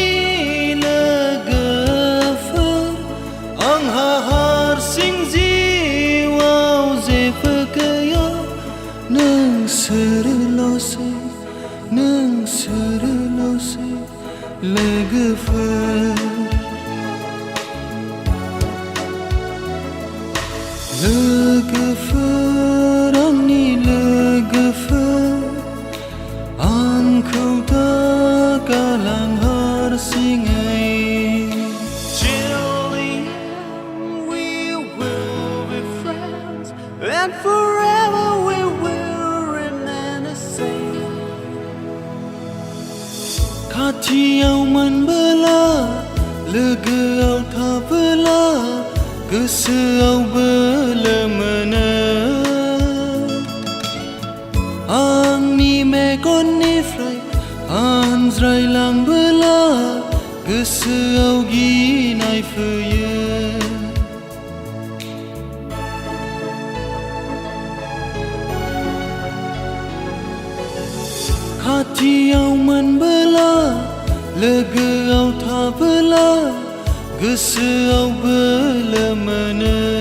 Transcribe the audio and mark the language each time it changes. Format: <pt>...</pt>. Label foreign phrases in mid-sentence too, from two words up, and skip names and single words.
<brx>नोंसोरल'सै लोगोफोर आंनि लोगोफोर आंखौ दा गालां हारसिङै</brx> <en>We will be friends and forever we will remain the same.</en> <brx>खाथियाव मोनबोला लोगोआव थाबोला गोसोआव बोलो मोनो आंनि मेगननिफ्राय आनज्रायलांबोला गोसोआव गिनाय फैयो खाथियाव मोनबोला लोगोआव थाबोला गोसोआव बोलो मोनो</brx>